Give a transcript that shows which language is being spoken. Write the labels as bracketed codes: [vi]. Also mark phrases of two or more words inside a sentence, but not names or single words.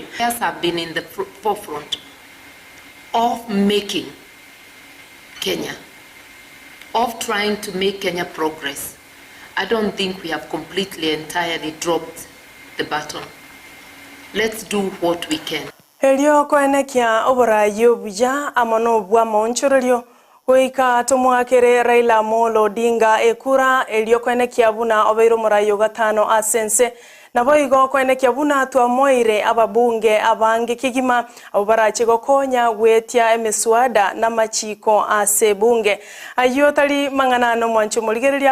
[en] Yes, have been in the forefront of making Kenya, of trying to make Kenya progress. I don't think we have completely, entirely dropped the baton. Let's do what we can. [guz] Elio koenekia oborayo buja amono bwa monchorelio Weika tumwakere Raila Amolo Odinga ekura elio koenekia buna obeiro morayo gatano asense na boigo koenekia buna tuamoire ababunge abange kigima abarache gokonya wetia emeswada na machiko ase bunge ayo tali manganano mwancho muligereria